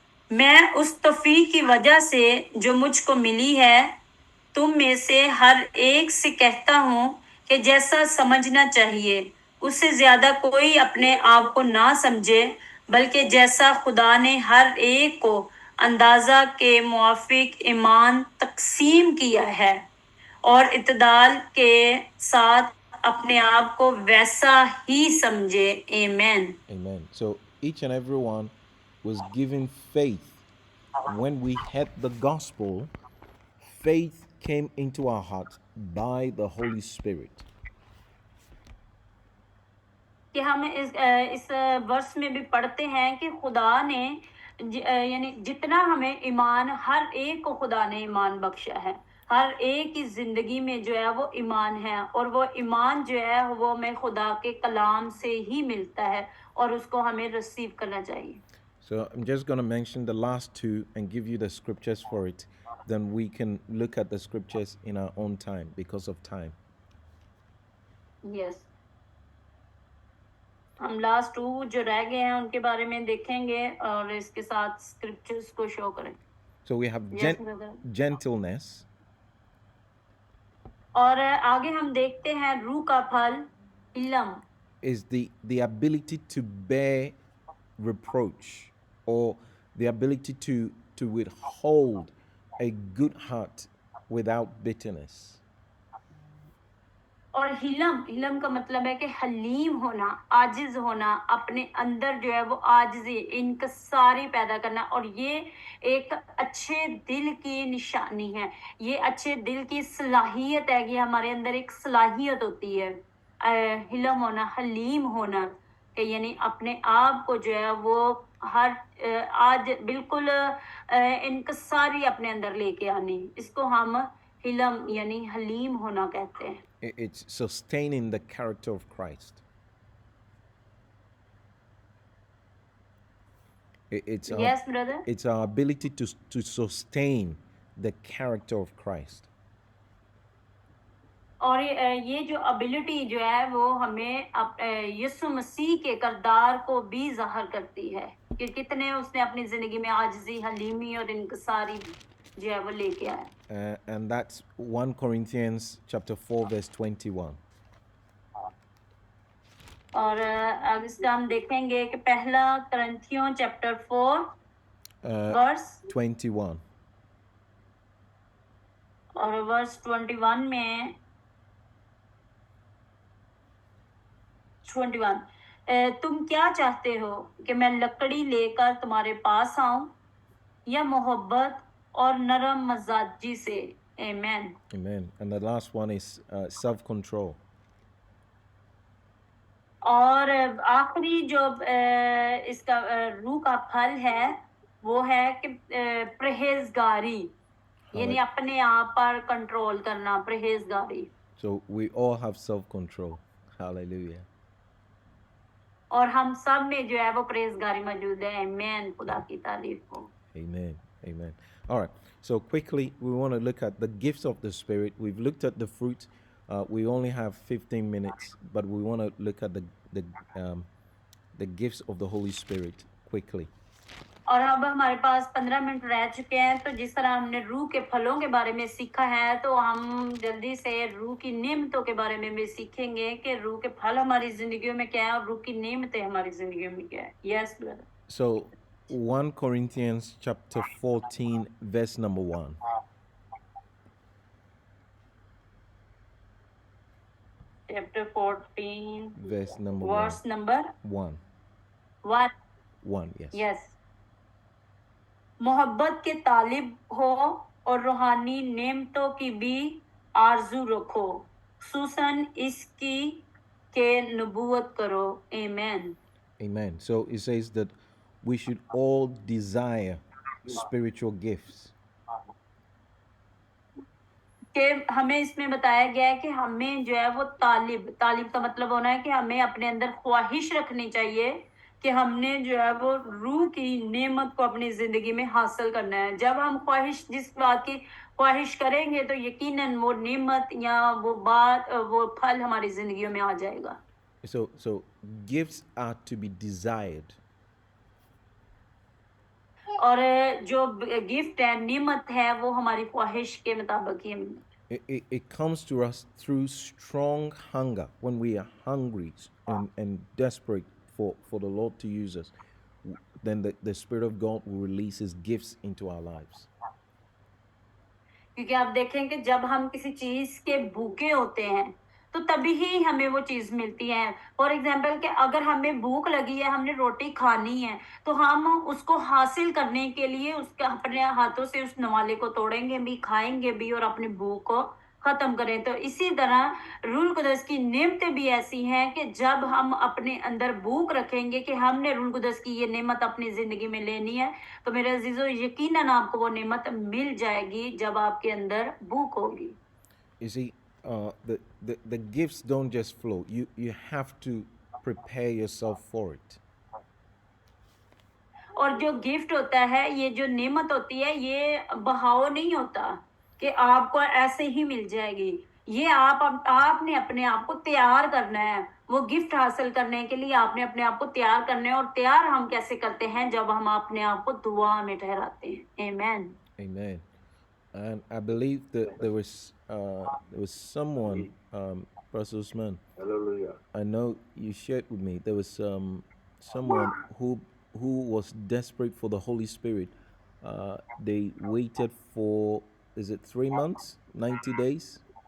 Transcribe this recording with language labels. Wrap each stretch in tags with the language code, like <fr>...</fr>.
<hi>मैं उस तौफीक की वजह से जो मुझको मिली है तुम में से हर एक से कहता हूँ कि जैसा समझना चाहिए उससे ज्यादा कोई अपने आप को ना समझे, बल्कि जैसा खुदा ने हर एक को अंदाजा के मुआफिक ईमान तकसीम किया है और इत्दाल के साथ अपने आप को वैसा ही समझे. आमीन.</hi> <en>Amen. So each and every one was given faith. When we heard the gospel, faith came into our heart by the Holy Spirit.</en> <hi>कि हम इस वर्ष में भी पढ़ते हैं कि खुदा ने यानी जितना हमें ईमान, हर एक को खुदा ने ईमान बख्शा है, हर एक की जिंदगी में जो है वो ईमान है, और वो ईमान जो है वो हमें खुदा के कलाम से ही मिलता है और उसको हमें रिसीव करना चाहिए.</hi> <en>So I'm just going to mention the last two and give you the scriptures for it. Then we can look at the scriptures in our own time because of time.</en> <hi>Yes, हम last 2 जो रह गए हैं उनके बारे में देखेंगे और इसके साथ स्क्रिप्चर्स को शो करें.</hi> <en>So we have Yes, brother. gentleness,</en> <hi>और आगे हम देखते हैं रूह का फल इलम.</hi> <en>is the ability to bear reproach, or the ability to withhold a good heart without bitterness.</en> <hi>और हिलम का मतलब है कि हलीम होना, आजिज होना, अपने अंदर जो है वो आजिज़ी, इनकसारी पैदा करना, और ये एक अच्छे दिल की निशानी है, ये अच्छे दिल की सलाहियत है कि हमारे अंदर एक सलाहियत होती है हिलम होना, हलीम होना, कि यानी अपने आप को जो है वो हर आज बिल्कुल इनकसारी अपने अंदर लेके आनी, इसको हम हिलम यानी हलीम होना कहते हैं.</hi> <en>It's sustaining the character of Christ. It's our, Yes, brother. it's our ability to sustain the character of Christ.</en> <hi>और ये जो एबिलिटी जो है वो हमें यीशु मसीह के किरदार को भी ज़ाहिर करती है कि कितने उसने अपनी ज़िंदगी में आजिज़ी, हलीमी और इनकसारी जो है वो लेके आया.</hi> <en>And that's 1 Corinthians chapter 4 verse 21.</en> <hi>और अब इसका हम देखेंगे कि पहला करंथियों चैप्टर 4 वर्स</hi> <en>21.</en> <hi>और वर्स 21 में 21 तुम क्या चाहते हो कि मैं लकड़ी लेकर तुम्हारे पास आऊं या मोहब्बत और नरम मजाजी से. आमीन.</hi> <en>Amen. And the last one is self-control.</en> <hi>और आखिरी जो इसका रूह का फल है वो है कि परहेजगारी, यानी अपने आप पर कंट्रोल करना, परहेजगारी.</hi> <en>So we all have self-control. Hallelujah.</en> <hi>और हम सब में जो है वो परहेजगारी मौजूद है। आमीन, खुदा की तारीफ हो।</hi> <en>Amen. Amen. All right. So quickly, we want to look at the gifts of the Spirit. We've looked at the fruit. We only have 15 minutes, but we want to look at the gifts of the Holy Spirit quickly.</en> <hi>और अब हमारे पास 15 minute रह चुके हैं, तो जिस तरह हमने रूह के फलों के बारे में सीखा है, तो हम जल्दी से रूह की नेमतों के बारे में भी सीखेंगे कि रूह के फल हमारी जिंदगियों में क्या है और रूह की नेमतें हमारी जिंदगियों में क्या है।</hi> <en>Yes brother. So 1 Corinthians chapter 14, verse number 1. Chapter 14 Verse number verse number 1.</en> <hi>1।</hi> <en>1, yes. Yes.</en> <hi>मोहब्बत के तालिब हो और रूहानी नेमतों की भी आरजू रखो, खुसूसन इसकी के नबूवत करो। आमीन।</hi> <en>Amen. So it says that we should all desire spiritual gifts.</en> <hi>कि हमें इसमें बताया गया है कि हमें जो है वो तालिब का मतलब होना है कि हमें अपने अंदर ख्वाहिश रखनी चाहिए कि हमने जो है वो रूह की नेमत को अपनी जिंदगी में हासिल करना है। जब हम जिस बात की ख्वाहिश करेंगे तो यकीनन वो नेमत या वो बात वो फल हमारी जिंदगियों में आ जाएगा।</hi> <en>So gifts are to be desired.</en> <hi>और जो गिफ्ट है, नेमत है, वो हमारी ख्वाहिश के मुताबिक ही</hi> <en>It comes to us through strong hunger. When we are hungry and desperate for the Lord to use us, then the Spirit of God will release His gifts into our lives.</en> <hi>क्योंकि आप देखें कि जब हम किसी चीज के भूखे होते हैं तो तभी ही हमें वो चीज मिलती है।</hi> <en>for example</en> <hi>कि अगर हमें भूख लगी है, हमने रोटी खानी है, तो हम उसको हासिल करने के लिए उसके अपने हाथों से उस नवाले को तोड़ेंगे भी, खाएंगे भी और अपनी भूख को खत्म करें। तो इसी तरह रूह कुदस की नेमतें भी ऐसी हैं कि जब हम अपने अंदर भूख रखेंगे कि हमने रूह कुदस की ये नेमत अपनी जिंदगी में लेनी है, तो मेरे अजीजों यकीनन आपको वो नेमत मिल जाएगी जब आपके अंदर भूख होगी।</hi> <en>You see, the gifts don't just flow. You have to prepare yourself for it.</en> <hi>और जो गिफ्ट होता है, ये जो नेमत होती है, ये बहाव नहीं होता कि आपको ऐसे ही मिल जाएगी। ये आपने अपने आप को तैयार करना है। वो गिफ्ट हासिल करने के लिए आपने अपने आप को तैयार करना है। और तैयार हम कैसे करते हैं? जब हम अपने आप को दुआ में ठहराते हैं। आमीन।</hi> <en>Amen. And I believe that there was someone, Pastor Usman. Hallelujah. I know you shared with me there was someone who was desperate for the Holy Spirit. They waited for, is it 3 months, 90 days?</en>